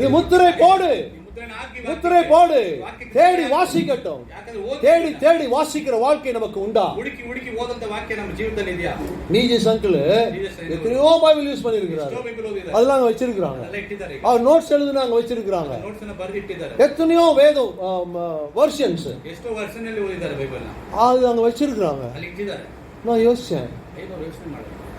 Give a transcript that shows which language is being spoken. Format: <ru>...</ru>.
<ta>இது முத்திரை போடு, முத்திரை போடு, தேடி வாசிக்கட்டும். தேடி தேடி வாசிக்கிற வாழ்க்கை நமக்கு உண்டா?</ta> <kn>ಹುಡುಕಿ ಹುಡುಕಿ ಓದಂತ ವಾಕ್ಯ ನಮ್ಮ ಜೀವಿತದಲ್ಲಿ ಇದೆಯಾ?</kn> <ta>நீஜஸ் அங்கிள் எத்தனையோ பைபிள் யூஸ் பண்ணிருக்கிறாரு, அதெல்லாம் அங்க வச்சிருக்காங்க. அவர் நோட்ஸ் எழுதுனா அங்க வச்சிருக்காங்க,</ta> <kn>ನೋಟ್ಸ್ ಅನ್ನು ಬರೆದಿಟ್ಟಿದ್ದಾರೆ.</kn> <ta>எத்தனையோ வேதம் வெர்ஷன்ஸ்,</ta> <kn>ಎಷ್ಟೋ ವರ್ಷನ್ ಅಲ್ಲಿ ಓದಿದ್ದಾರೆ ಬೈಬಲ್ ನ,</kn> <ta>அது அங்க வச்சிருக்காங்க.</ta> <kn>ಅಲ್ಲಿ ಇಟ್ಟಿದ್ದಾರೆ.</kn> <ta>நான் யோசிச்சேன்,</ta> <kn>ಏನೋ ಯೋಚನೆ ಮಾಡಿ</kn>